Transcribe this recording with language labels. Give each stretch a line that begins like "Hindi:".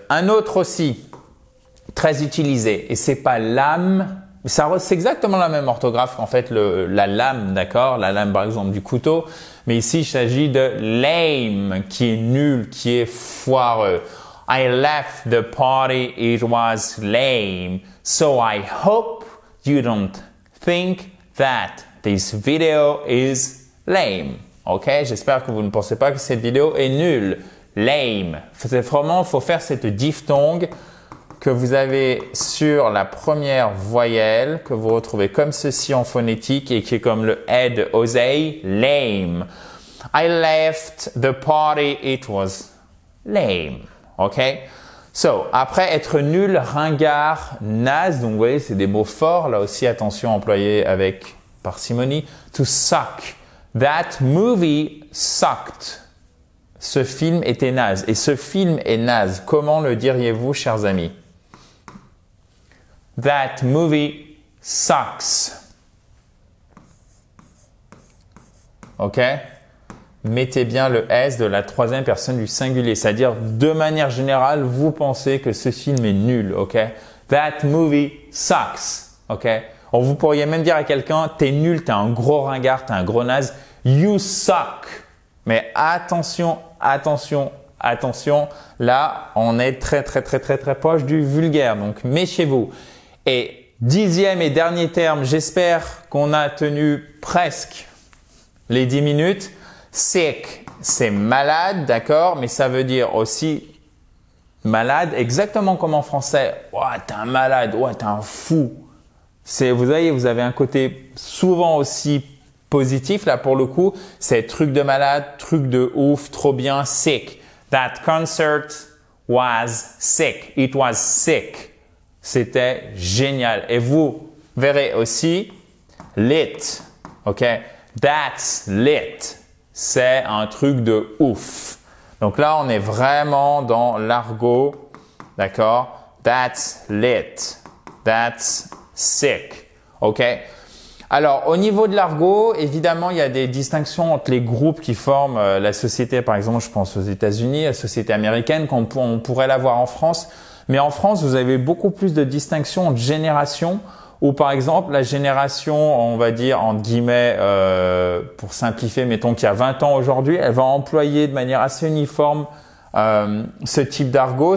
French: Un autre aussi, très utilisé, et c'est pas lame. C'est exactement la même orthographe qu'en fait la lame, d'accord? La lame par exemple du couteau. Mais ici, il s'agit de lame, qui est nul, qui est foireux.
English: I left the party, it was lame. So I hope you don't think that this video is lame. Ok?
French: J'espère que vous ne pensez pas que cette vidéo est nulle. Lame. C'est vraiment, il faut faire cette diphtongue que vous avez sur la première voyelle, que vous retrouvez comme ceci en phonétique et qui est comme le head oseille, lame.
English: I left the party, it was lame. OK?
French: So, après être nul, ringard, naze, donc vous voyez, c'est des mots forts. Là aussi, attention, employé avec parcimonie.
English: To suck. That movie sucked.
French: Ce film était naze. Et ce film est naze. Comment le diriez-vous, chers amis?
English: That movie sucks.
French: OK? Mettez bien le S de la troisième personne du singulier. C'est-à-dire, de manière générale, vous pensez que ce film est nul. OK?
English: That movie sucks.
French: OK? Vous pourriez même dire à quelqu'un, t'es nul, t'es un gros ringard, t'es un gros naze.
English: You suck.
French: Mais attention, attention, attention. Là, on est très proche du vulgaire. Donc, méfiez-vous. Et 10e et dernier terme, j'espère qu'on a tenu presque les 10 minutes. Sick, c'est malade, d'accord, mais ça veut dire aussi malade, exactement comme en français. Ouah, t'es un malade, ouah, t'es un fou. Vous voyez, vous avez un côté souvent aussi positif, là pour le coup, c'est truc de malade, truc de ouf, trop bien, sick.
English: That concert was sick. It was sick.
French: C'était génial. Et vous verrez aussi lit. OK?
English: That's lit.
French: C'est un truc de ouf. Donc là, on est vraiment dans l'argot. D'accord?
English: That's lit. That's sick. OK?
French: Alors, au niveau de l'argot, évidemment, il y a des distinctions entre les groupes qui forment la société. Par exemple, je pense aux États-Unis, la société américaine, qu'on pourrait l'avoir en France. Mais en France, vous avez beaucoup plus de distinctions entre générations, où par exemple, la génération, on va dire, entre guillemets, pour simplifier, mettons qu'il y a 20 ans aujourd'hui, elle va employer de manière assez uniforme ce type d'argot.